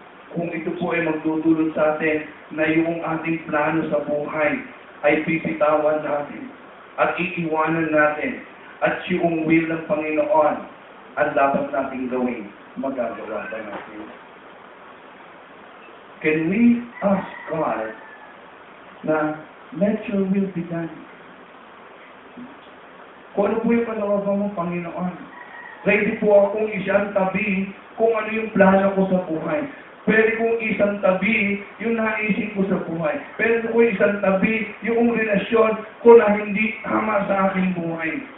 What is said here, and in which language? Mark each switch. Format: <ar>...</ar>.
<tl>Kung ito po ay magdudulot sa atin na yung ating plano sa buhay ay pipitawan natin at iiwanan natin at yung will ng Panginoon ang dapat nating gawin, magagawa ba natin?</tl> <en>Can we ask God na let your will be done?</en> <tl>Kung ano po yung kalooban mo, Panginoon. Ready po akong isang tabi kung ano yung plano ko sa buhay. Pwede kong isang tabi yung naisip ko sa buhay. Pwede kong isang tabi yung relasyon ko na hindi tama sa aking buhay.</tl>